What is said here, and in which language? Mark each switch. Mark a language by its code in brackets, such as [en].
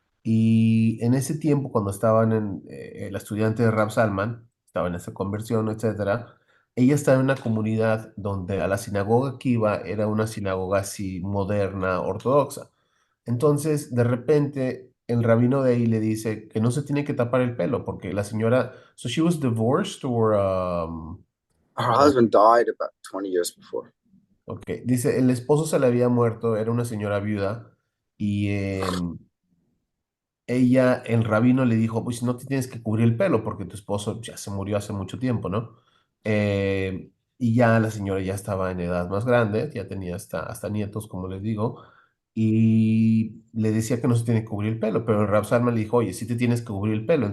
[es] Y en ese tiempo, cuando estaban el estudiante de Rab Salman, estaba en esa conversión, etcétera, ella estaba en una comunidad donde a la sinagoga que iba era una sinagoga así moderna, ortodoxa. Entonces, de repente, el rabino de ahí le dice que no se tiene que tapar el pelo porque la señora, [en] so she was divorced or Her husband died about 20 years before. [es] ok, dice, el esposo se le había muerto, era una señora viuda y ella, el rabino le dijo, pues no te tienes que cubrir el pelo porque tu esposo ya se murió hace mucho tiempo, ¿no? Y ya la señora ya estaba en edad más grande, ya tenía hasta nietos, como les digo, y le decía que no se tiene que cubrir el pelo, pero el Rab Salman le dijo, oye, sí te tienes que cubrir el pelo.